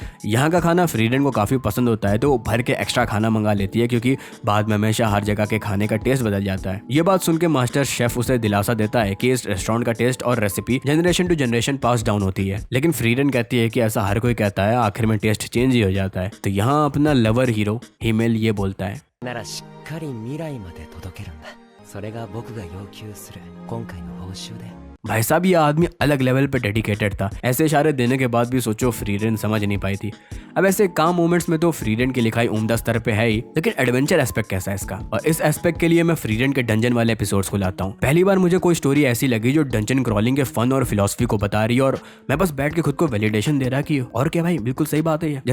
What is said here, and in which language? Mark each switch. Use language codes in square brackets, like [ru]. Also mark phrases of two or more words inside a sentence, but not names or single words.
[hi] यहाँ का खाना फ्री रेन को काफ़ी पसंद होता है तो वो भर के एक्स्ट्रा खाना मंगा लेती है क्योंकि बाद में हमेशा हर जगह के खाने का टेस्ट बदल जाता है। ये बात सुन के [en] master chef [hi] उसे दिलासा देता है कि इस रेस्टोरेंट का टेस्ट और रेसिपी [en] generation to generation pass down [hi] होती है, लेकिन फ्री रेन कहती है कि ऐसा हर कोई कहता है, आखिर में टेस्ट चेंज ही हो जाता है। तो यहाँ अपना [en] lover hero [hi] हिमेल ये बोलता है, [ja] ならしっかり未来まで届けるんだ。それが僕が要求する今回の報酬で。 [hi] भाई साहब ये आदमी अलग लेवल पे डेडिकेटेड था। ऐसे इशारे देने के बाद भी सोचो फ्री रेन समझ नहीं पाई थी। अब ऐसे काम मोमेंट्स में तो फ्री रेन की लिखाई उम्दा स्तर पे है ही, लेकिन [en] adventure aspect [hi] कैसा है इसका? और इस एस्पेक्ट के लिए मैं फ्री रेन के डंजन वाले एपिसोड्स को लाता हूँ। पहली बार मुझे कोई स्टोरी ऐसी लगी जो [en] dungeon crawling [hi] के फन और फिलॉसफी को बता रही है और मैं बस बैठ के खुद को वैलिडेशन दे रहा कि और क्या भाई, बिल्कुल सही बात है ये।